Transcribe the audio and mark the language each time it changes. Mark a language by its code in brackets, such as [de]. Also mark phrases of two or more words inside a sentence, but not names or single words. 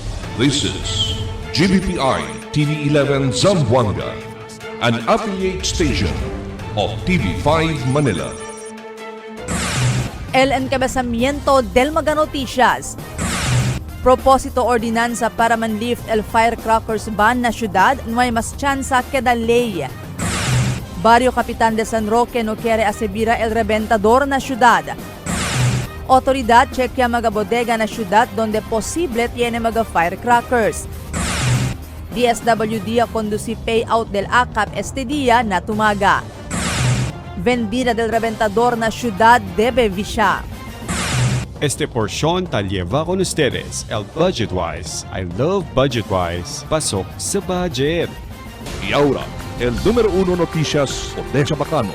[en] This is GBPI TV11 Zamboanga, an affiliate station of TV5 Manila. [cbk] El encabezamiento del Mega Noticias. Propósito ordinanza para manlift el [en] firecrackers ban [cbk] na syudad, no hay mas tsansa que da ley. Barrio Capitan de San Roque no quiere asibira el reventador na syudad. Autoridad chequea mga bodega na syudad donde posible tiene mga firecrackers. DSWD a conduci payout del ACAP este día na tumaga. Vendida del reventador na syudad debe visa. Este porción tal lleva con ustedes el Budgetwise. [en] I love Budgetwise. [tl] Pasok sa budget. [cbk] Y ahora, el número 1 noticias Odessa Bacano.